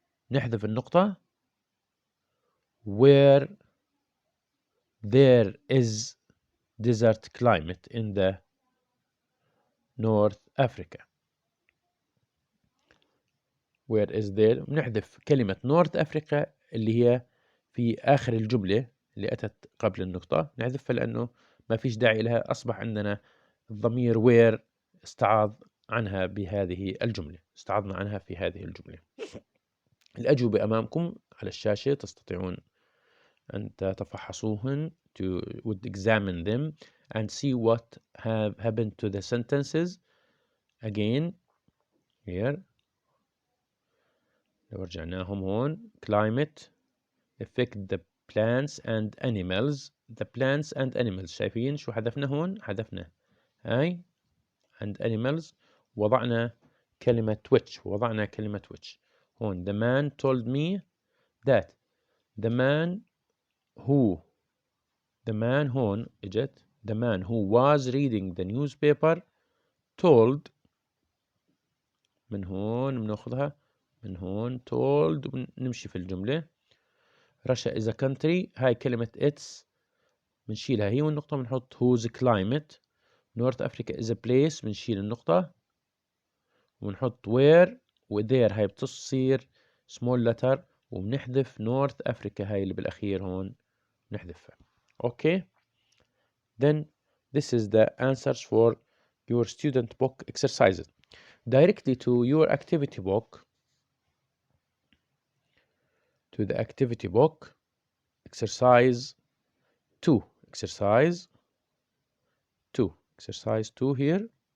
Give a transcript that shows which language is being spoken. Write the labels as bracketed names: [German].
[Arabic] نحذف النقطة [English] where there is desert climate in the North Africa. Where is there [Arabic] نحذف كلمة North Africa اللي هي في آخر الجملة اللي أتت قبل النقطة نحذفها لأنه ما فيش داعي لها. أصبح عندنا الضمير where استعاض عنها بهذه الجملة. استعاضنا عنها في هذه الجملة. الأجوبة أمامكم على الشاشة تستطيعون أن تتفحصوهن [English] would examine them and see what have happened to the sentences. Again here [Arabic] لو رجعناهم هون [English] climate affect the plants and animals. The plants and animals [Arabic] شايفين شو حذفنا هون؟ حذفنا هاي [English] and animals [Arabic] وضعنا كلمة which هون. [English] The man told me that. The man [Arabic] هون اجت [English] the man who was reading the newspaper told. [Arabic] من هون بناخذها من هون told ونمشي في الجملة. [English] Russia is a country. [Arabic] هاي كلمة it's بنشيلها هي والنقطة بنحط [English] whose climate. North Africa is a place [Arabic] بنشيل النقطة ونحط where و there هاي بتصير [English] small letter [Arabic] وبنحذف North Africa هاي اللي بالأخير هون نحذفها. [English] Okay. Then this is the answers for your student book exercises. Directly to your activity book. To the activity book. Exercise 2. Exercise 2 here.